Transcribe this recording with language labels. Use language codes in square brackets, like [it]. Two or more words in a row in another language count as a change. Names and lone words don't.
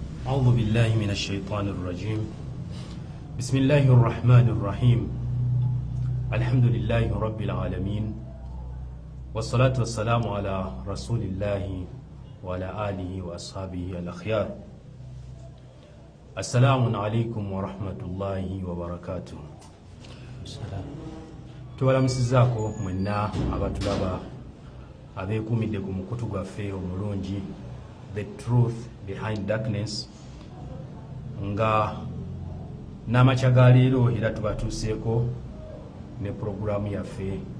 [ar] أعوذ بالله من الشيطان الرجيم بسم الله الرحمن الرحيم الحمد لله رب العالمين والصلاة والسلام على رسول الله وعلى آله وأصحابه الأخيار السلام عليكم ورحمة الله وبركاته. [lg] Tubalamusizaako mwenna abatulaba abeekuumidde ku mukutu gwaffe omulungi The Truth Behind Darkness, nga n'amakya ga leero era tubatuuseeko ne puroguraamu yaffe.